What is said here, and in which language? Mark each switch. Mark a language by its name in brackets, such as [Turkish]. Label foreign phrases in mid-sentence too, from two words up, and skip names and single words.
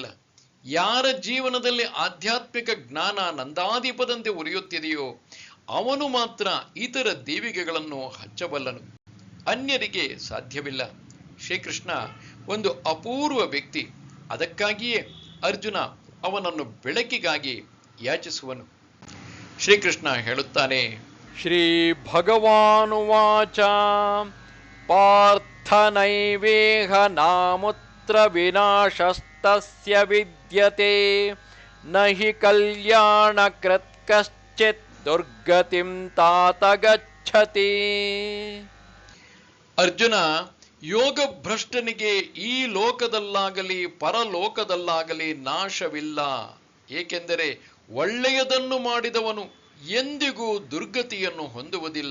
[Kannada] ಯಾರ ಜೀವನದಲ್ಲಿ ಆಧ್ಯಾತ್ಮಿಕ ಜ್ಞಾನ ನಂದಾದೀಪದಂತೆ ಉರಿಯುತ್ತಿದೆಯೋ ಅವನು ಮಾತ್ರ ಇತರ ದೇವಿಗೆಗಳನ್ನು ಹಚ್ಚಬಲ್ಲನು. ಅನ್ಯರಿಗೆ ಸಾಧ್ಯವಿಲ್ಲ. ಶ್ರೀಕೃಷ್ಣ ಒಂದು ಅಪೂರ್ವ ವ್ಯಕ್ತಿ. ಅದಕ್ಕಾಗಿಯೇ ಅರ್ಜುನ ಅವನನ್ನು ಬೆಳಕಿಗಾಗಿ ಯಾಚಿಸುವನು. ಶ್ರೀಕೃಷ್ಣ ಹೇಳುತ್ತಾನೆ, [Sanskrit] ಶ್ರೀ ಭಗವಾನುವಾಚ ಪಾರ್ಥ ನೈವೇಹ ನಾಮುತ್ರ ವಿನಾಶಸ್ತಸ್ಯ ವಿದ್ಯತೆ ನಹಿ ಕಲ್ಯಾಣಕೃತ್ ಕಶ್ಚಿತ್ ದುರ್ಗತಿಂ ತಾತ ಗಚ್ಚತಿ. [Kannada] ಅರ್ಜುನ, ಯೋಗ ಭ್ರಷ್ಟನಿಗೆ ಈ ಲೋಕದಲ್ಲಾಗಲಿ ಪರಲೋಕದಲ್ಲಾಗಲಿ ನಾಶವಿಲ್ಲ. ಏಕೆಂದರೆ ಒಳ್ಳೆಯದನ್ನು ಮಾಡಿದವನು ಎಂದಿಗೂ ದುರ್ಗತಿಯನ್ನು ಹೊಂದುವುದಿಲ್ಲ.